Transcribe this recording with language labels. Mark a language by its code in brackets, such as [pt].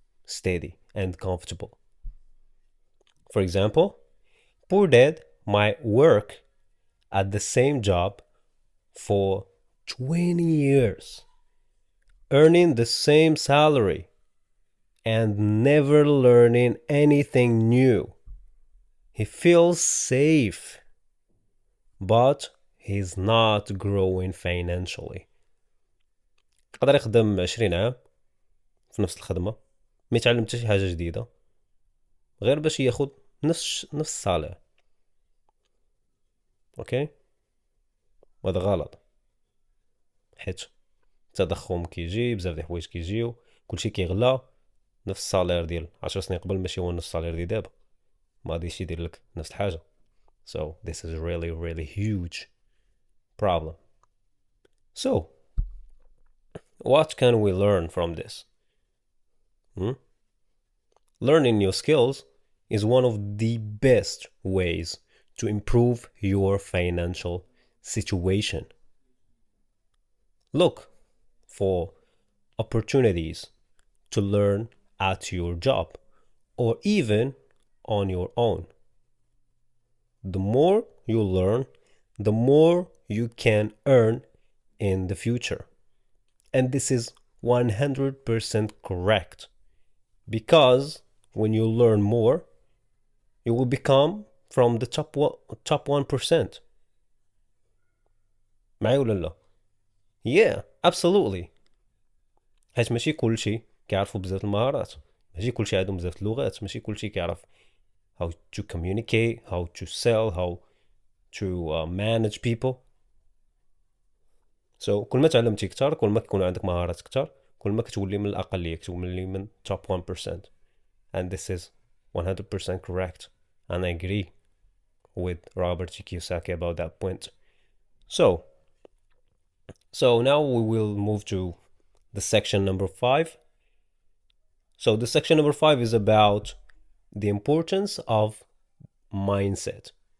[en] Steady and comfortable. For example, poor dad might work at the same job for 20 years, earning the same salary and never learning anything new. He feels safe, but he's not growing financially. [ar] قدر يخدم 20 عام في نفس الخدمة ما يتعلم حتى شي حاجة جديدة غير باش ياخد نفس الصالير. اوكي، وهذا غلط حيت التضخم كيجي، بزاف ديال الحوايج كيجيو، كلشي كيغلى، نفس الصالير ديال 10 سنين قبل ماشي هو نفس الصالير ديال دابا، ما غاديش يدير لك نفس الحاجة. [en] So this is really really huge problem. So what can we learn from this? Learning new skills is one of the best ways to improve your financial situation. Look for opportunities to learn at your job or even on your own. the more you learn, the more you can earn in the future. And this is 100% correct. Because when you learn more, you will become from the top 1%. [ar] معي ولا لا؟ [en] Yeah, absolutely. [ar] حيت ماشي كلشي كيعرفوا بزاف المهارات، ماشي كلشي عندهم بزاف اللغات، ماشي كلشي كيعرف [en] how to communicate, how to sell, how to manage people. [ar] So كل ما تعلمتي كتر، كل ما كيكون عندك مهارات كتر، كل ما كتولي من الأقلية، كتولي من top 1%. [en] And this is 100% correct. And I agree with Robert Kiyosaki about that point. So now we will move to the section number 5. So the section number 5 is about the importance of mindset.